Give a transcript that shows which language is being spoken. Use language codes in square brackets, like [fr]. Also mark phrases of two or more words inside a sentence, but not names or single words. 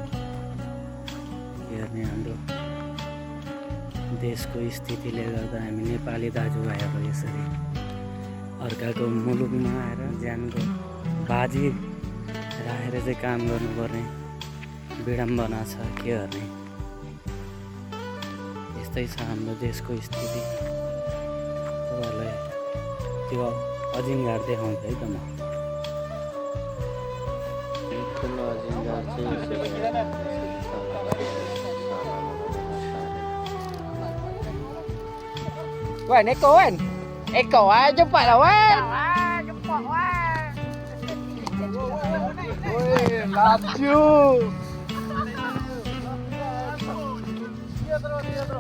[ne] के गर्ने, हाम्रो देशको स्थितिले गर्दा हामी नेपाली दाजुभाइहरू यसरी अर्काको मुलुकमा आएर ज्यानको बाजी राखेर चाहिँ काम गर्नुपर्ने विडम्बना छ। के गर्ने, यस्तै छ हाम्रो देशको स्थिति। तपाईँहरूलाई त्यो अजिङ्गार देखाउँछु है त म। ठुलो अजिङ्गार चाहिँ [ms] Wen, Eko jumpa lah Wen. Jumpa Wen. Woi, laju. Dia terus.